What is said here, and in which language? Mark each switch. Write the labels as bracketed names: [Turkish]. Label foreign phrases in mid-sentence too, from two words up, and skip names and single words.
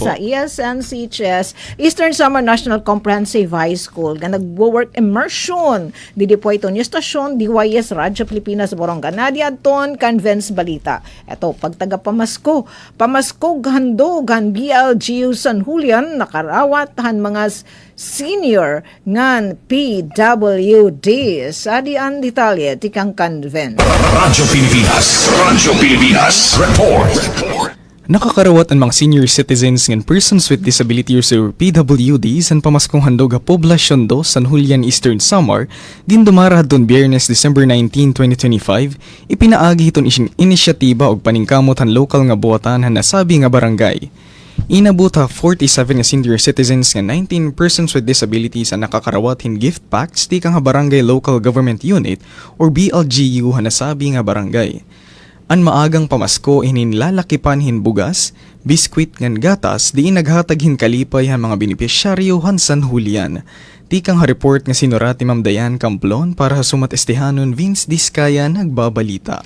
[Waray] sa ESNCHS Eastern Samar National Comprehensive High School nga nagwo- [English] work immersion [Waray] didi po ito ni stasyon DYS Radyo Pilipinas Boronga Nadia Ton Convince Balita. Ito pagtaga pamasko handog han BLGU San Julian nakarawat han mga senior ngan PWD sa dian detalye tikang Convince. Radyo Pilipinas. Report. Nakakarawat ang mga [English] senior citizens [Waray] ng [English] persons with disability or PWDs [Waray] ang pamaskong handog ha Poblasyon 2 San Julian Eastern Samar din dumara don Biyernes December 19, 2025 ipinaagi hiton inisyatiba og paningkamot han lokal nga buhatan han nasabi nga barangay. Inabot ha 47 nga [English] senior citizens [Waray] nga 19 [English] persons with disabilities [Waray] ang nakakarawat hin [English] gift packs [Waray] di kang ha [English] barangay local government unit or BLGU [Waray] ha nasabi nga barangay. An maagang pamasko ininlalakipan hin bugas, biskwit ngan gatas di naghatag hin kalipay han mga benepisyaryo han San Julian. Tikang ha-report nga sinurat ni Ma'am Dayan Camplon para sumatestihanon Vince Diskaya nagbabalita.